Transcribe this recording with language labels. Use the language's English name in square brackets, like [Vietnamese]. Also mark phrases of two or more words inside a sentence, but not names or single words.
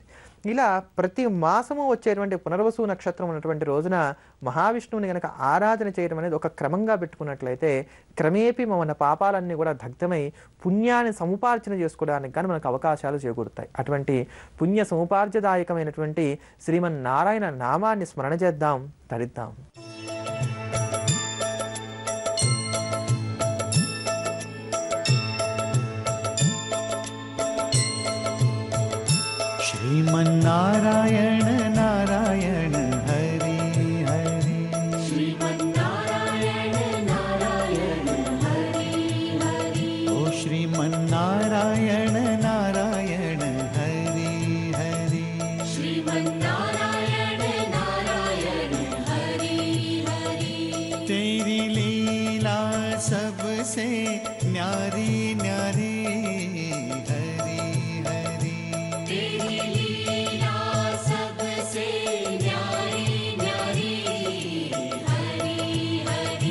[Telugu] ఇలా ప్రతి మాసము వచ్చేటువంటి పునర్వసు నక్షత్రం ఉన్నటువంటి రోజున మహావిష్ణువుని కనుక ఆరాధన చేయడం అనేది ఒక క్రమంగా పెట్టుకున్నట్లయితే క్రమేపీ మన పాపాలన్నీ కూడా దగ్ధమై పుణ్యాన్ని సముపార్జన చేసుకోవడానికి కానీ మనకు అవకాశాలు చేకూరుతాయి. అటువంటి పుణ్య సముపార్జదాయకమైనటువంటి శ్రీమన్నారాయణ నామాన్ని స్మరణ చేద్దాం, ధరిద్దాం. [Hindi] श्रीमन्नारायण नारायण हरि हरि श्रीमन्नारायण नारायण हरि हरि ओ श्रीमन्नारायण नारायण हरि हरि श्रीमन्नारायण नारायण हरि हरि तेरी लीला सबसे न्यारी न्यारी हरि हरि तेरी लीला सबसे न्यारी न्यारी हरि हरि